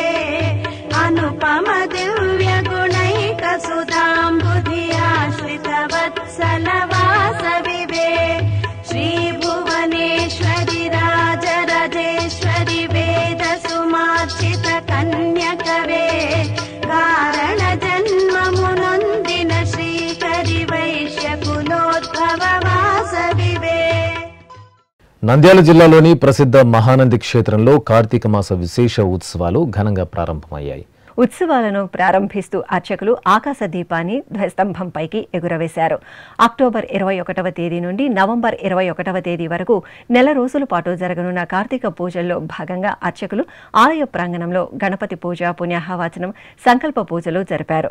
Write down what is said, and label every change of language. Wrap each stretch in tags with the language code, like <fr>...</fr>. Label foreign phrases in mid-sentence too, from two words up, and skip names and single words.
<sa>अनुपम दिव्य गुणैक सुधाम्बुधि आश्रित वत्सल वासवि वे श्रीभुवनेश्वरि राजराजेश्वरि वेद सुमार्चित कन्यकवे कारण जन्म मुनोन्दिन श्रीकरि वैश्य कुलोद्भव</sa> <te>నంద్యాల జిల్లాలోని ప్రసిద్ధ మహానంది క్షేత్రంలో కార్తీక మాస విశేష ఉత్సవాలు ఘనంగా ప్రారంభమయ్యాయి. ఉత్సవాలను ప్రారంభిస్తూ అర్చకులు ఆకాశ దీపాన్ని ధ్వజస్తంభంపైకి ఎగురవేశారు. అక్టోబర్ 21వ తేదీ నుండి నవంబర్ 21వ తేదీ వరకు నెల రోజుల పాటు జరగనున్న కార్తీక పూజల్లో భాగంగా అర్చకులు ఆలయ ప్రాంగణంలో గణపతి పూజ, పుణ్యాహవాచనం, సంకల్ప పూజలు జరిపారు.</te>